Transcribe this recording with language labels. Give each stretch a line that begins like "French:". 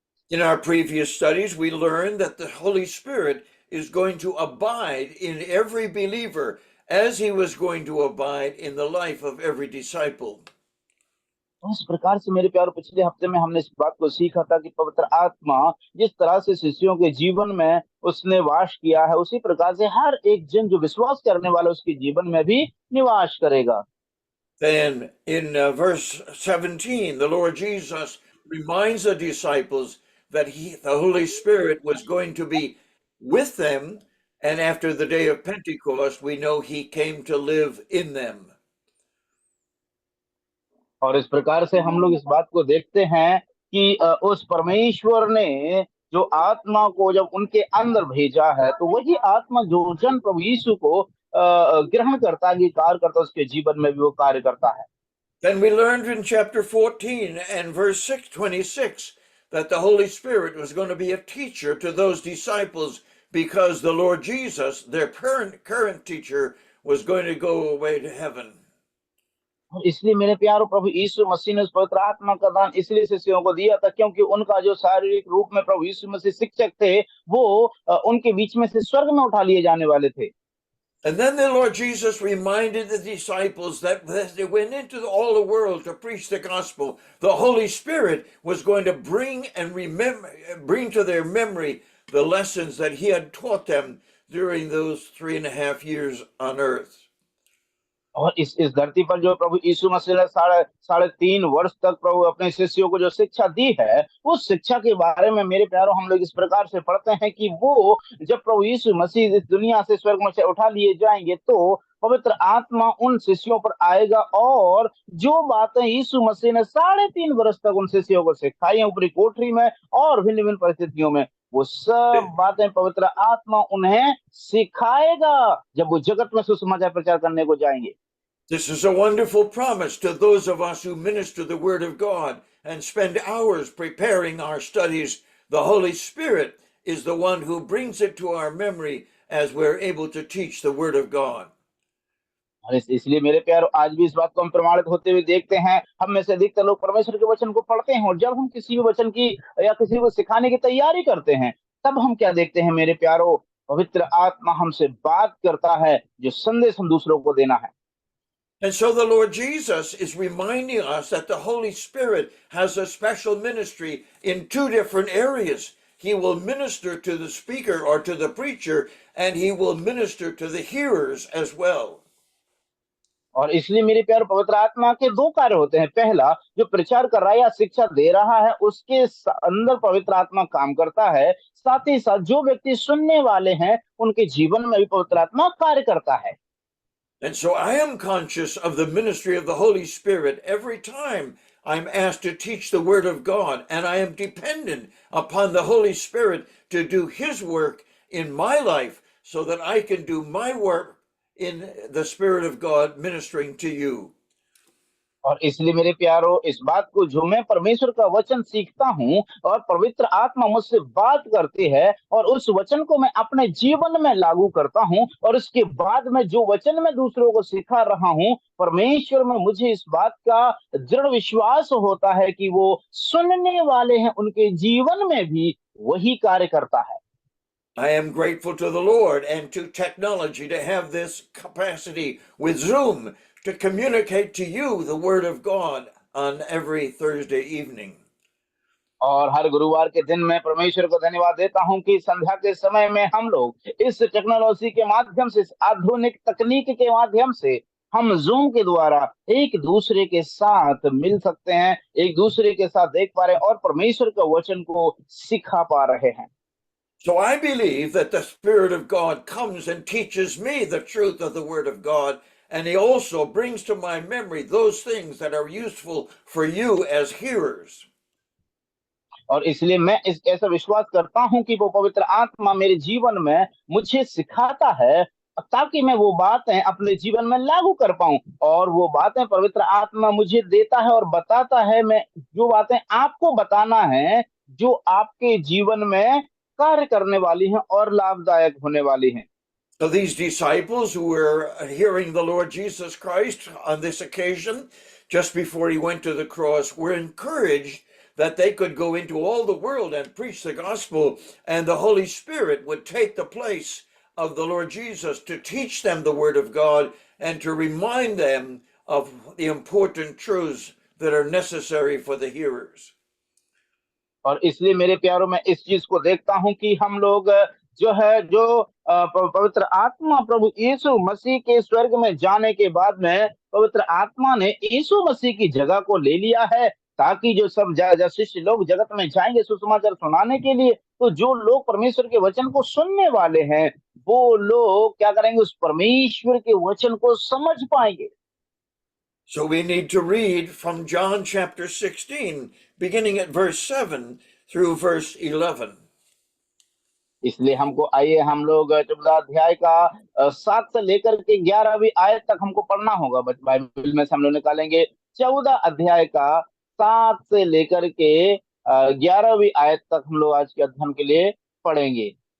English: In our previous studies, we learned that the Holy Spirit is going to abide in every believer as he was going to abide in the life of every disciple.
Hindi: इस प्रकार से मेरे प्यारो पिछले हफ्ते में हमने इस बात को सीखा था कि पवित्र आत्मा जिस तरह से शिष्यों के जीवन में उसने वास किया है, उसी प्रकार से हर एक जन जो विश्वास करने वाला उसके जीवन में भी निवास करेगा।
English: Then in verse 17, the Lord Jesus reminds the disciples that the Holy Spirit was going to be with them, and after the day of Pentecost, we know he came to live in them.
Hindi: और इस प्रकार से हम लोग इस बात को देखते हैं कि उस परमेश्वर ने जो आत्मा को जब उनके अंदर भेजा है, तो वही आत्मा जो जन प्रभु यीशु को ग्रहण करता है, कार्य करता है, उसके जीवन में भी वो कार्य करता है।
English: Then we learned in chapter 14 and verse 26 that the Holy Spirit was going to be a teacher to those disciples because the Lord Jesus, their current teacher, was going to go away to heaven.
Hindi: इसलिए मेरे प्यारो प्रभु यीशु मसीह ने उस पवित्र आत्मा का दान इसलिए शिष्यों को दिया था क्योंकि उनका जो शारीरिक रूप में प्रभु यीशु मसीह शिक्षक थे, वो उनके बीच में से स्वर्ग में उठा लिए जाने वाले थे।
English: And then the Lord Jesus reminded the disciples that as they went into all the world to preach the gospel, the Holy Spirit was going to bring to their memory the lessons that he had taught them during those 3.5 years on earth.
Hindi: और इस धरती पर जो प्रभु यीशु मसीह ने साढ़े 3 वर्ष तक प्रभु अपने शिष्यों को जो शिक्षा दी है, उस शिक्षा के बारे में मेरे प्यारों हम लोग इस प्रकार से पढ़ते हैं कि वो जब प्रभु यीशु मसीह इस दुनिया से स्वर्ग में से उठा लिए जाएंगे, तो पवित्र आत्मा उन शिष्यों पर आएगा और जो बातें यीशु मसीह ने 3.5 वर्ष तक उन शिष्यों को सिखाई हैं ऊपरी कोठरी में और भिन्न भिन्न परिस्थितियों में, वो सब बातें पवित्र आत्मा उन्हें सिखाएगा जब वो जगत में सुसमाचार प्रचार करने को जाएंगे।
English: This is a wonderful promise to those of us who minister the Word of God and spend hours preparing our studies. The Holy Spirit is the one who brings it to our memory as we're able to teach the Word of God.
Hindi: इसलिए मेरे प्यारों, आज भी इस बात को हम प्रमाणित होते हुए देखते हैं। हम में से अधिकतर लोग परमेश्वर के वचन को पढ़ते हैं और जब हम किसी भी वचन की या किसी को सिखाने की तैयारी करते हैं, तब हम क्या देखते हैं मेरे प्यारों, पवित्र आत्मा हमसे बात करता है जो संदेश हम दूसरों को देना है।
English: And so the Lord Jesus is reminding us that the Holy Spirit has a special ministry in 2 different areas. He will minister to the speaker or to the preacher, and he will minister to the hearers as well.
Hindi: और इसलिए मेरे प्यारे, पवित्र आत्मा के 2 कार्य होते हैं। पहला, जो प्रचार कर रहा है या शिक्षा दे रहा है, उसके अंदर पवित्र आत्मा काम करता है। साथ ही साथ जो व्यक्ति सुनने वाले हैं, उनके जीवन में भी पवित्र आत्मा कार्य करता है।
English: And so I am conscious of the ministry of the Holy Spirit every time I'm asked to teach the Word of God, and I am dependent upon the Holy Spirit to do His work in my life so that I can do my work in the Spirit of God ministering to you.
Hindi: और इसलिए मेरे प्यारो, इस बात को जो मैं परमेश्वर का वचन सीखता हूँ और पवित्र आत्मा मुझसे बात करती है और उस वचन को मैं अपने जीवन में लागू करता हूँ, और उसके बाद में जो वचन मैं दूसरों को सिखा रहा हूँ, परमेश्वर में मुझे इस बात का दृढ़ विश्वास होता है कि वो सुनने वाले हैं, उनके जीवन में भी वही कार्य करता है।
English: I am grateful to the Lord and to technology to have this capacity with Zoom to communicate to you the Word of God on every Thursday evening.
Hindi: और हर गुरुवार के दिन मैं परमेश्वर को धन्यवाद देता हूं कि संध्या के समय में हम लोग इस टेक्नोलॉजी के माध्यम से, इस आधुनिक तकनीक के माध्यम से हम जूम के द्वारा एक दूसरे के साथ मिल सकते हैं, एक दूसरे के साथ देख पा रहे हैं और परमेश्वर के वचन को सिखा पा रहे हैं।
English: So I believe that the Spirit of God comes and teaches me the truth of the Word of God, and He also brings to my memory those things that are useful for you as hearers.
Hindi: और इसलिए मैं इस ऐसा विश्वास करता हूं कि वो पवित्र आत्मा मेरे जीवन में मुझे सिखाता है, ताकि मैं वो बातें अपने जीवन में लागू कर पाऊं, और वो बातें पवित्र आत्मा मुझे देता है और बताता है, मैं जो बातें आपको बताना है, जो आपके जीवन में कार्य करने वाली हैं और लाभदायक होने वाली हैं।
English: So these disciples who were hearing the Lord Jesus Christ on this occasion, just before He went to the cross, were encouraged that they could go into all the world and preach the gospel, and the Holy Spirit would take the place of the Lord Jesus to teach them the Word of God and to remind them of the important truths that are necessary for the hearers.
Hindi: और इसलिए मेरे प्यारों में इस चीज को देखता हूं कि हम लोग जो है, जो पवित्र आत्मा प्रभु यीशु मसीह के स्वर्ग में जाने के बाद में पवित्र आत्मा ने यीशु मसीह की जगह को ले लिया है, ताकि जो सब शिष्य लोग जगत में जाएंगे सुसमाचार सुनाने के लिए, तो जो लोग परमेश्वर के वचन को सुनने वाले हैं, वो लोग क्या करेंगे, उस परमेश्वर के वचन को समझ पाएंगे।
English: So we need to read from John chapter 16, beginning at verse 7 through verse 11.
Hindi: इसलिए हमको आइए हम लोग 14 अध्याय का 7 से लेकर के 11वीं आयत तक हमको पढ़ना होगा। बाइबल में से हम लोग निकालेंगे 14 अध्याय का 7 से लेकर के 11वीं आयत तक हम लोग आज के अध्ययन के लिए पढ़ेंगे।